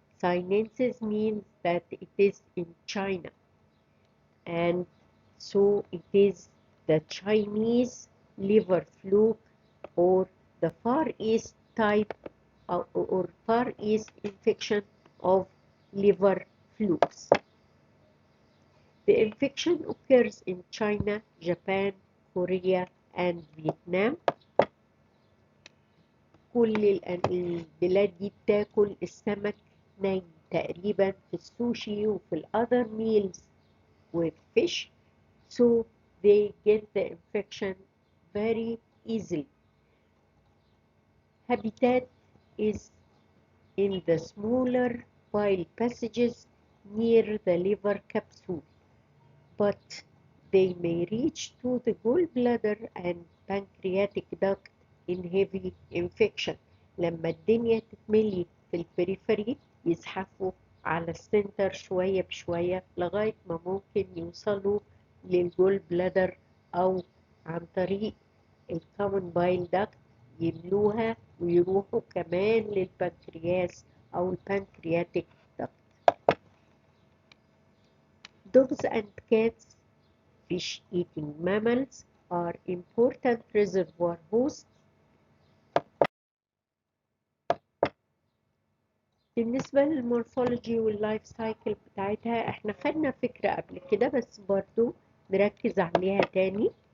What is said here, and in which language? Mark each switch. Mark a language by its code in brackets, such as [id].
[en] Sinensis means that it is in China, and so it is the Chinese liver fluke, or the Far East type or Far East infection of liver flukes. The infection occurs in China, Japan, Korea, and Vietnam. [ar] كل البلاد دي بتاكل السمك ني تقريبا في السوشي وفي الأذر [en] meals with fish, so they get the infection very easily. Habitat is in the smaller bile passages near the liver capsule, but they may reach to the gallbladder and pancreatic duct in heavy infection. [ar] لما الدنيا تتملي في البريفري يزحفوا على السنتر شوية بشوية لغاية ما ممكن يوصلوا للجول بلادر أو عن طريق الكومن بايل داكت يملوها ويروحوا كمان للبنكرياس أو البنكرياتيك داكت. [en] Dogs and cats, fish-eating mammals, are important reservoir hosts. [ar] بالنسبة للمورفولوجي واللايف سايكل بتاعتها احنا خدنا فكرة قبل كده بس برضو نركز عليها تاني.